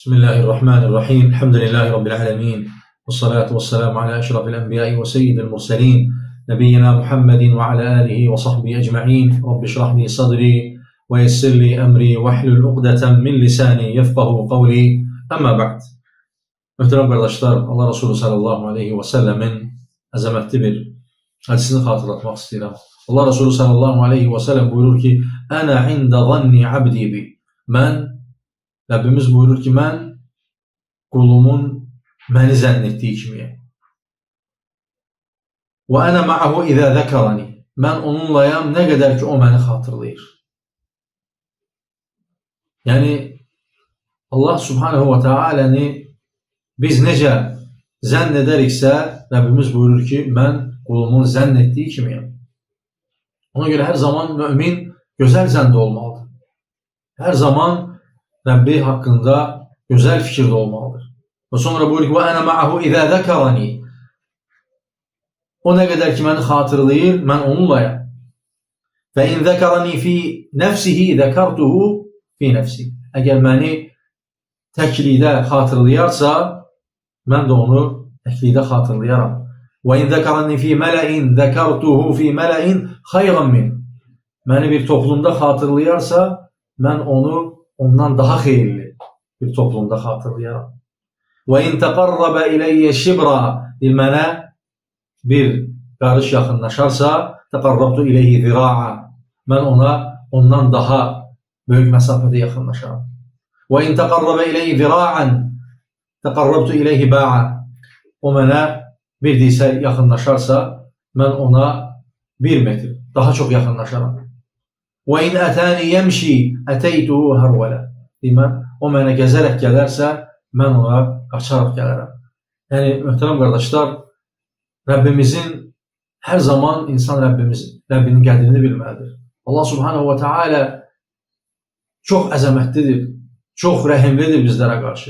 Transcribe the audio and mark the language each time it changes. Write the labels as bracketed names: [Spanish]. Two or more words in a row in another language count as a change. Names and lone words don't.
[Arabic] بسم الله الرحمن الرحيم. الحمد لله رب العالمين. والصلاة والسلام على أشرف الأنبياء وسيد المرسلين. نبينا محمد وعلى آله وصحبه أجمعين. رب اشرح لي صدري ويسر لي أمري واحلل عقدة من لساني يفقهوا قولي. أما بعد. [Turkish] Muhterem kardeşler, Allah Resulü [Arabic] صلى الله عليه وسلم [Turkish] azametli bir hadisini hatırlatmak istedim. Allah Resulü [Arabic] صلى الله عليه وسلم [Turkish] buyurur ki: [Arabic] "أنا عند ظن عبدي بي." [Azerbaijani] Rabbimiz buyurur ki, mən qulumun məni zənn etdiyi kimiyəm. [Arabic] وأنا معه إذا ذكرني. [Azerbaijani] Mən onunlayam nə qədər ki o məni xatırlayır. Yəni, Allah subhanehu və tealəni biz necə zənn edəriksə, Rabbimiz buyurur ki, mən qulumun zənn etdiyi kimiyəm. Ona görə hər zaman mümin gözəl zəndə olmalıdır. Hər zaman Rabbi haqqında gözəl fikirdə olmalıdır. Və sonra buyurur ki, [Arabic] وَأَنَا مَعَهُ إِذَا ذَكَرَنِي. [Azerbaijani] O nə qədər ki məni xatırlayır, mən onunlayam. [Arabic] فَإِنْ ذَكَرَنِي فِي نَفْسِهِ ذَكَرْتُهُ فِي نَفْسِهِ. [Azerbaijani] Əgər məni təklikdə xatırlayarsa, mən də onu təklikdə xatırlayaram. [Arabic] وَإِنْ ذَكَرَنِي فِي مَلَئٍ ذَكَرْتُهُ فِي مَلَئٍ خَيْرًا مِنْ. [Azerbaijani] Məni bir toplumda xatırlayarsa, mən onu ondan daha xeyirli bir toplumda xatırlayaram. [Arabic] وَاِنْ تَقَرَّبَ اِلَيَّ شِبْرًا. [Azerbaijani] Mənə bir qarış yaxınlaşarsa, [Arabic] تَقَرَّبْتُ اِلَيْهِ ذِرَاعًا. [Azerbaijani] Mən ondan daha böyük məsafədə yaxınlaşaram. [Arabic] وَاِنْ تَقَرَّبَ اِلَيْهِ ذِرَاعًا تَقَرَّبْتُ اِلَيْهِ بَاعًا. [Azerbaijani] O mənə bir disə yaxınlaşarsa, mən ona 1 metr daha çox yaxınlaşaram. [Arabic] وَاِنْ أَتَانِ يَمْشِي أَتَيْتُهُ هَرْوَلًا. [Azerbaijani] O mənə gəzərək gələrsə, mən ona qaçaraq gələrəm. Yəni, möhtərəm qardaşlar, Rabbimizin hər zaman insan Rabbinin qədrini bilməlidir. Allah subhanehu və teala çox əzəmətlidir, çox rəhimlidir bizlərə qarşı.